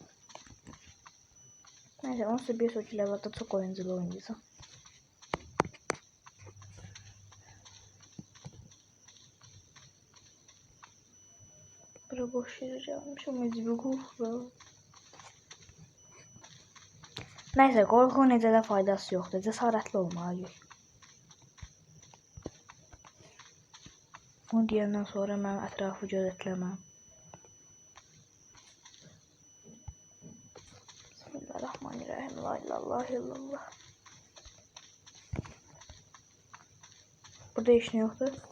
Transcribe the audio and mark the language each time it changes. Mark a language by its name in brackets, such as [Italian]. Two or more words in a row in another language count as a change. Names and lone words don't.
[Turkish] Neyse 11 sonraki levelde çok oyunculu oynayacağım. Bura boş yere gelmiş ama bir korku. [Azerbaijani] Neyse korku necə də faydası yoxdur. Cəsarətli olmalıyıq. Bunu deyəndən sonra mən ətrafı gözetləməm. Bismillahirrahmanirrahim. [Arabic] لا إله إلا الله. [Azerbaijani] Burada heç nə yoxdur.